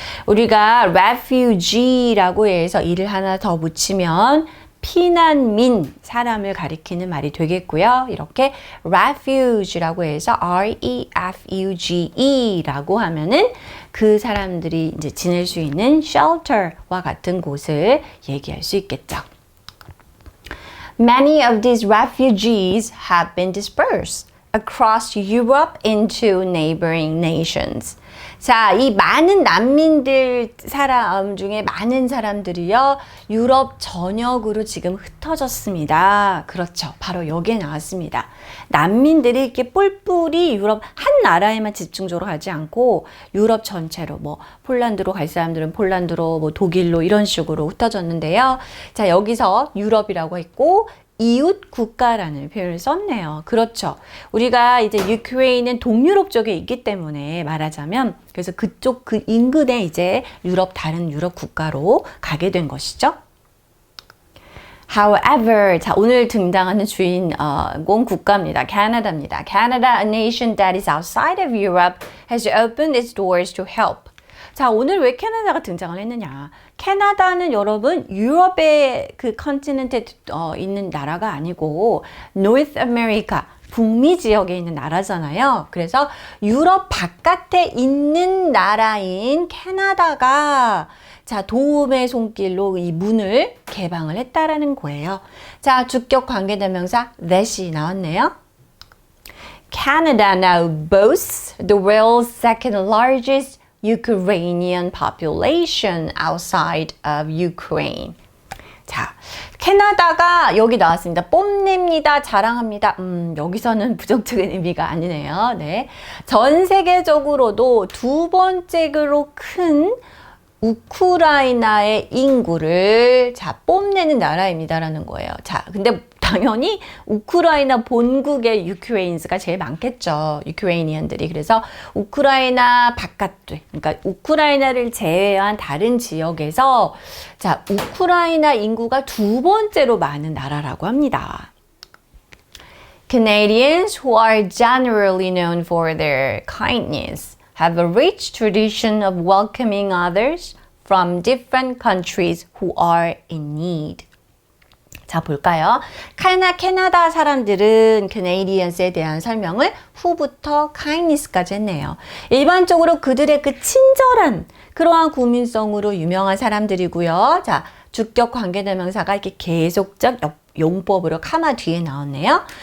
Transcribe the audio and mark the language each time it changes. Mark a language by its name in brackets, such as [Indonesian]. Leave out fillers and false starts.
[Korean] 우리가 refugee라고 해서 이를 하나 더 붙이면 피난민, 사람을 가리키는 말이 되겠고요. 이렇게 refuge라고 해서 refuge라고 하면은 그 사람들이 이제 지낼 수 있는 shelter와 같은 곳을 얘기할 수 있겠죠. [English] Many of these refugees have been dispersed across Europe into neighboring nations. [Korean] 자, 이 많은 난민들 사람 중에 많은 사람들이요, 유럽 전역으로 지금 흩어졌습니다. 그렇죠. 바로 여기에 나왔습니다. 난민들이 이렇게 뿔뿔이 유럽 한 나라에만 집중적으로 가지 않고 유럽 전체로 폴란드로 갈 사람들은 폴란드로 독일로 이런 식으로 흩어졌는데요. 자, 여기서 유럽이라고 했고 이웃 국가라는 표현을 썼네요. 그렇죠. 우리가 이제 유크레인은 동유럽 쪽에 있기 때문에 말하자면 그래서 그쪽 그 인근에 이제 다른 유럽 국가로 가게 된 것이죠. [English] However, [Korean] 자, 오늘 등장하는 주인공 국가입니다. 캐나다입니다. [English] Canada, a nation that is outside of Europe, has opened its doors to help. [Korean] 자, 오늘 왜 캐나다가 등장을 했느냐? 캐나다는 여러분 유럽의 그 컨티넨트에 있는 나라가 아니고 North America, 북미 지역에 있는 나라잖아요. 그래서 유럽 바깥에 있는 나라인 캐나다가 자, 도움의 손길로 이 문을 개방을 했다라는 거예요. 자, 주격 관계대명사 that이 나왔네요. [English] Canada now boasts the world's second largest Ukrainian population outside of Ukraine. [Korean] 자, 캐나다가 여기 나왔습니다. 뽐냅니다. 자랑합니다. 여기서는 부정적인 의미가 아니네요. 네. 전 세계적으로도 두 번째로 큰 우크라이나의 인구를 뽐내는 나라입니다라는 거예요. 자, 근데 당연히 우크라이나 본국의 유크레인스가 제일 많겠죠. 유크레이니언들이. 그래서 우크라이나 바깥들, 그러니까 우크라이나를 제외한 다른 지역에서 자, 우크라이나 인구가 두 번째로 많은 나라라고 합니다. [English] Canadians, who are generally known for their kindness, have a rich tradition of welcoming others from different countries who are in need. [Korean] 자, 볼까요? 캐나다 사람들은 Canadians에 대한 설명을 후부터 kindness까지 했네요. 일반적으로 그들의 그 친절한 그러한 국민성으로 유명한 사람들이고요. 자, 주격 관계대명사가 이렇게 계속적 용법으로 카마 뒤에 나왔네요.